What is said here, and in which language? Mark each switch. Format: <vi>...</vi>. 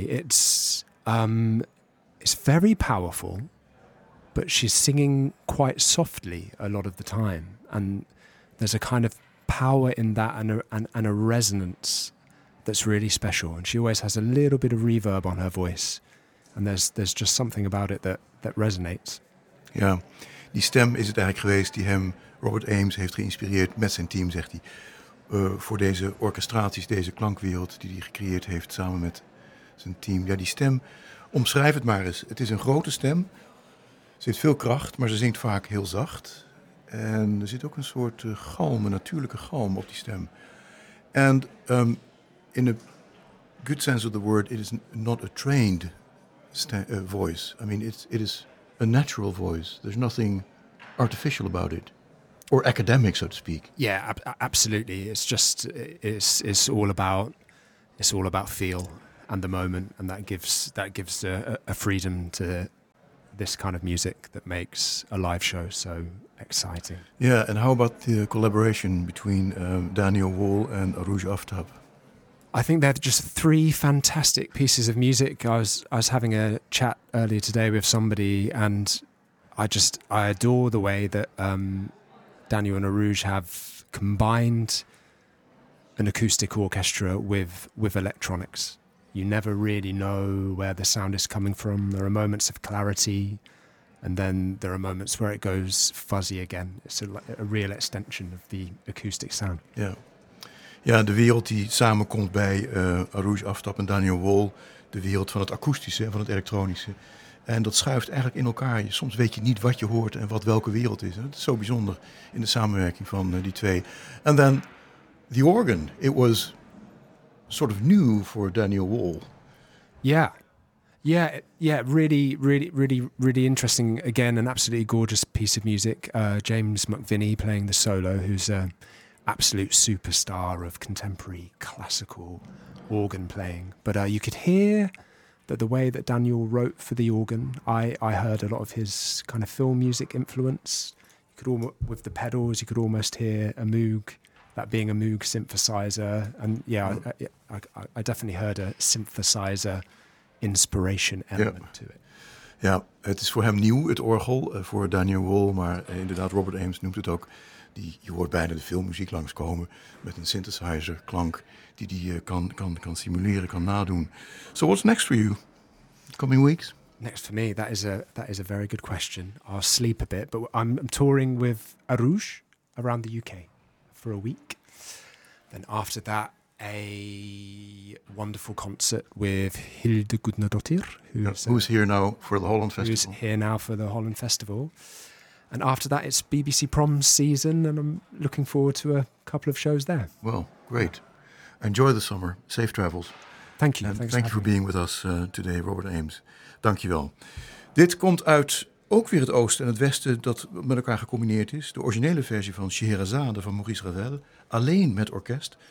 <en>It's very powerful, but she's singing quite softly a lot of the time. And there's a kind of power in that and a resonance that's really special, and she always has a little bit of reverb on her voice, and there's just something about it that resonates.</en> <nl>Ja, die stem is het eigenlijk geweest die hem Robert Ames heeft geïnspireerd met zijn team, zegt hij, voor deze orchestraties, deze klankwereld die hij gecreëerd heeft samen met zijn team. Ja, die stem, omschrijf het maar eens. Het is een grote stem, ze heeft veel kracht, maar ze zingt vaak heel zacht, en er zit ook een soort galm, een natuurlijke galm op die stem.</nl> <en>En in a good sense of the word, it is not a trained voice. I mean, it is a natural voice. There's nothing artificial about it, or academic, so to speak. Yeah, absolutely. It's all about feel and the moment, and that gives a freedom to this kind of music that makes a live show so exciting. Yeah, and how about the collaboration between Daniel Wall and Arujan Aftab? I think they're just three fantastic pieces of music. I was having a chat earlier today with somebody, and I adore the way that Daniel and Arujan have combined an acoustic orchestra with electronics. You never really know where the sound is coming from. There are moments of clarity, and then there are moments where it goes fuzzy again. It's a real extension of the acoustic sound. Yeah.</en> <nl>Ja, de wereld die samenkomt bij Arujan Aftab en Daniel Wall. De wereld van het akoestische en van het elektronische. En dat schuift eigenlijk in elkaar. Soms weet je niet wat je hoort en wat welke wereld is. Het is zo bijzonder in de samenwerking van die twee. En dan the organ.</nl> <en>It was sort of new for Daniel Wall. Yeah, really, really, really, really interesting. Again, an absolutely gorgeous piece of music. James McVinney playing the solo, who's absolute superstar of contemporary classical organ playing. But you could hear that the way that Daniel wrote for the organ, I heard a lot of his kind of film music influence. You could almost, with the pedals, you could almost hear a Moog, that being a Moog synthesizer. And yeah, I definitely heard a synthesizer inspiration element to it.</en> <nl>Ja, het is voor hem nieuw, het orgel, voor Daniel Wall, maar inderdaad, Robert Ames noemt het ook. Je hoort bijna de filmmuziek langskomen met een synthesizer klank die kan simuleren, kan nadoen.</nl> <en>So what's next for you, coming weeks? Next for me, that is a very good question. I'll sleep a bit, but I'm touring with Arujan around the UK for a week. Then after that, a wonderful concert with Hilde Gudnadottir, who's here now for the Holland Festival. Who's here now for the Holland Festival. And after that, it's BBC Proms season, and I'm looking forward to a couple of shows there. Well, great. Enjoy the summer. Safe travels. Thank you. And thank you for being with us today, Robert Ames.</en> <nl>Dank je wel. Dit komt uit ook weer het oosten en het westen dat met elkaar gecombineerd is. De originele versie van Scheherazade van Maurice Ravel, alleen met orkest. De zangstem kwam er later pas bij. Het Radio Philharmonisch Orkest, lang geleden.</nl>